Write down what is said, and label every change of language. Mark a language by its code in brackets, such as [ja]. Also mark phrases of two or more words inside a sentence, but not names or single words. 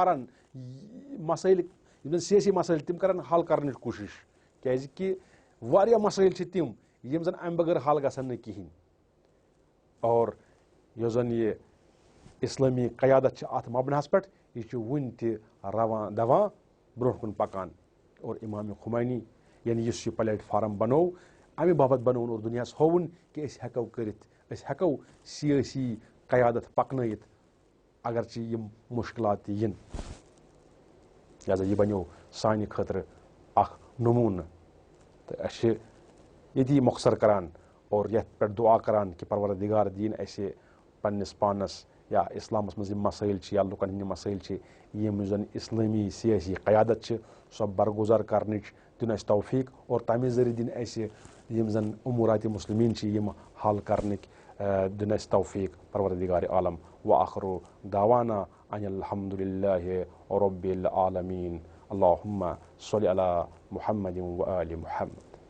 [ks] پرن مسٲیل یِم زن سیٲسی مسٲیل تِم کرن حل کرنٕچ کوٗشِش کیازِ کہِ واریاہ مسٲیل چھِ تِم یِم زن اَمہِ بغٲر حل گژھن نہٕ کِہینۍ اور یۄس زن یہِ اسلٲمی قیادت چھِ اَتھ مبناہس پٮ۪ٹھ یہِ چھُ وُنہِ تہِ رواں دواں برونٛٹھ کُن پکان اور امام خمینی یعنی یُس یہِ پلیٹ فارم بنوو امہِ باپتھ بنووُن اور دُنیاہس ہووُن کہِ أسۍ ہٮ۪کو کٔرِتھ أسۍ ہٮ۪کو سیٲسی قیادت پکنٲیِتھ اگرچہِ یِم مُشکلات تہِ یِن لہذا یہِ بنیو سانہِ خٲطرٕ اکھ نموٗنہٕ تہٕ أسۍ چھِ ییٚتی مۄخصر کران اور یتھ پٮ۪ٹھ دعا کران کہِ پروردِگار دِیِن اَسہِ پننِس پانس یا اسلامس منٛز یِم مسٲیل چھِ یا لُکن ہٕنٛدۍ مسٲیل چھِ یِم زن اسلٲمی سیٲسی قیادت چھِ سۄ برگُزار کرنٕچ دِیُن اَسہِ توفیٖق اور تمہِ ذٔریعہٕ دِنۍ اَسہِ یِم زن اموٗراتِ مُسلمیٖن چھِ یِم حل کرنٕکۍ دِیُن اَسہِ توفیٖق پروردِگارِ عالم [ar] وآخرُ دعوانا ان الحمدُللہِ ربِ العالمیٖن اللہُمہ صلی علی محمد وآلِ محمد.